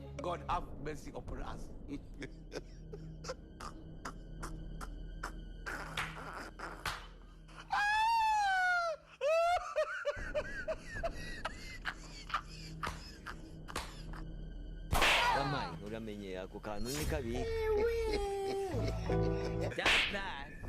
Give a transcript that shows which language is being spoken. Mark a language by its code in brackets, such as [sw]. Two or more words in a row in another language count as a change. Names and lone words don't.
[en] God have mercy upon us. [rw] Ramai, uramenye ako kantu ni kabi. [en] Just that.